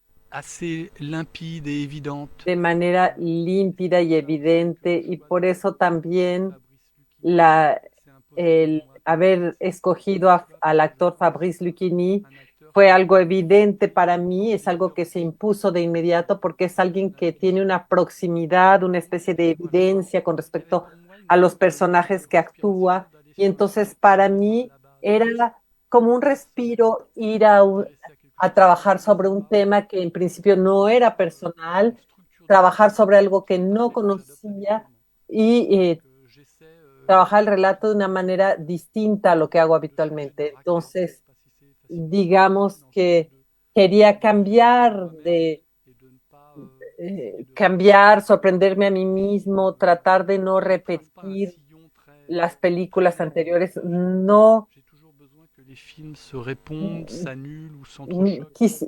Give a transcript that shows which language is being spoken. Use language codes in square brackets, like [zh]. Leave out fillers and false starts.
[fr] assez limpide et évidente. [es] de manera límpida y evidente, y por eso también el haber escogido al actor Fabrice Lucchini fue algo evidente para mí, es algo que se impuso de inmediato porque es alguien que tiene una proximidad, una especie de evidencia con respecto a los personajes que actúa, y entonces para mí era como un respiro ir a trabajar sobre un tema que en principio no era personal, trabajar sobre algo que no conocía y trabajar el relato de una manera distinta a lo que hago habitualmente. Entonces, digamos que quería cambiar, sorprenderme a mí mismo, tratar de no repetir las películas anteriores, no. [fr] Que les films se répondent, s'annulent ou s'entrechoquent.